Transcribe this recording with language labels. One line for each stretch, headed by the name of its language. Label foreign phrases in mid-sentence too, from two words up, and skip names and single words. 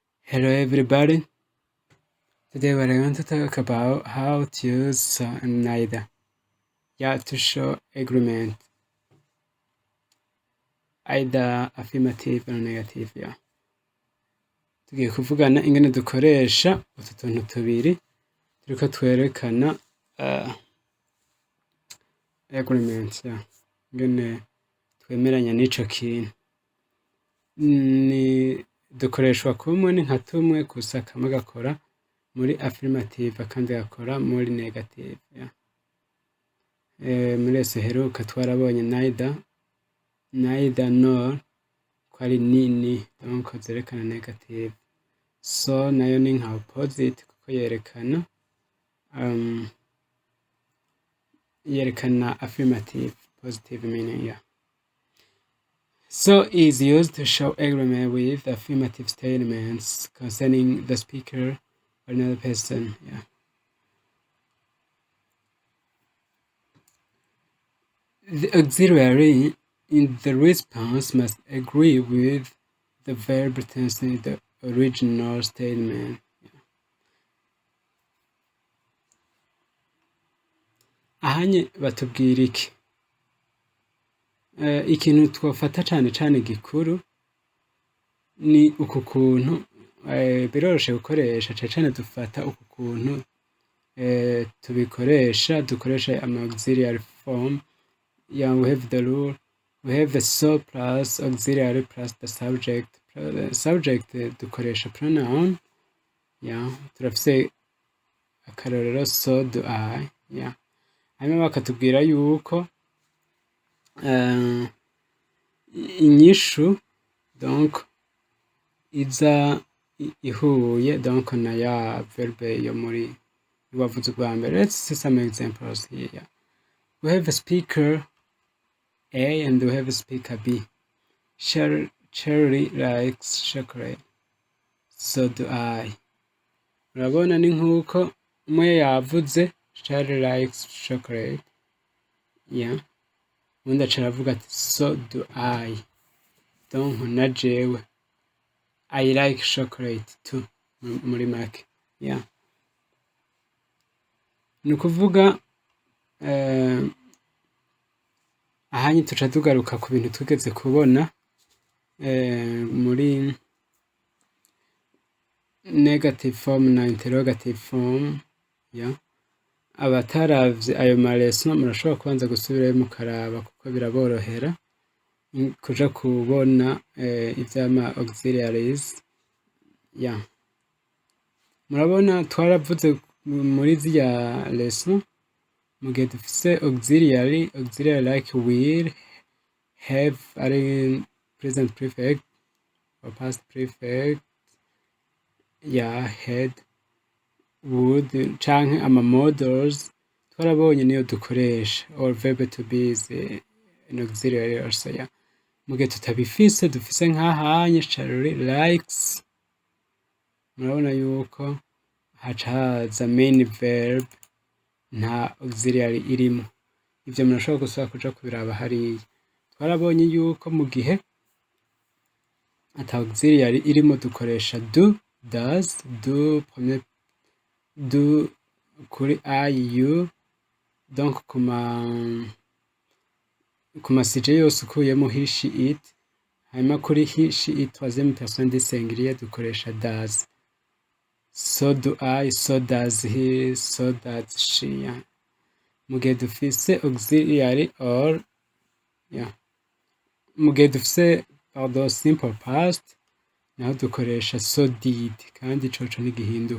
English: Hello everybody. Today we're going to talk about how to use so and neither. To show agreement. Either affirmative or negative.
Rundi: Tugiye kuvugana ingene dukoresha utu tuntu tubiri turiko twerekana agreement. Ingene twemeranya n'ico kintu. Ni dukoreshwa kumwe ni nka tumwe gusa kamwe gakora muri affirmative akandi gakora muri negative. Muri ese heruka twarabonye
English: neither nor
Rundi: ko ari ni donc zerekana negative. So nayo ni nka opposite kuko yerekana affirmative,
English: positive meaning. So is used to show agreement with affirmative statements concerning the speaker or another person. The auxiliary in the response must agree with the verb tense in the original statement.
Rundi: Ahanye batubwira iki? Ikintu twafata cane gikuru ni uku kuntu biroroshe gukoresha cane dufata uku kuntu dukoresha ama
English: auxiliary form. We have the rule. We have the so plus auxiliary plus the subject. The subject
Rundi: dukoresha pronoun. Turafise akarorero
English: so do I.
Rundi: Hanyuma bakatubwira yuko inyishu donc iza ihuye donc na ya verbe yo muri wavuze bwa mbere.
English: Let's see some examples here. We have a speaker A and we have a speaker B. Cherry likes chocolate. So do I.
Rundi: Urabona ni nkuko umwe yavuze
English: Cherry likes chocolate.
Rundi: Undi aca aravuga ati
English: so do I.
Rundi: Donc na jewe
English: I like chocolate too
Rundi: muri make. Ni ukuvuga ahanye tuca tugaruka ku bintu tugeze kubona muri
English: negative form
Rundi: na
English: interrogative form.
Rundi: Abataravye ayo maleson murashobora kubanza gusubirayo mukaraba kuko biraborohera kuja kubona ivyama auxiliaries. Murabona twaravuze muri zya lesson mu gihe dufise
English: auxiliary like will, have
Rundi: ari
English: present perfect or past perfect, had, would
Rundi: canke ama models twarabonye niyo dukoresha,
English: or verb to be is an auxiliary also.
Rundi: Mu gihe tutabifise dufise nk'ahanye
English: Charlie likes,
Rundi: murabona yuko haca haza
English: main verb
Rundi: nta auxiliary irimo. Ivyo murashobora gusaba kuja kubiraba hariya. Twarabonye yuko mu gihe ata auxiliary irimo dukoresha
English: do, does, do
Rundi: kuri
English: I, you,
Rundi: donc kuma sije yose ukuyemo
English: he, she, it.
Rundi: Hanyuma kuri
English: he, she, it
French: troisième personne du singulier
Rundi: dukoresha does.
English: So do I, so does he, so does she.
Rundi: Mu gihe dufise auxiliary or mu gihe dufise
English: simple past
Rundi: naho dukoresha
English: so did
Rundi: kandi coco ntigihinduka.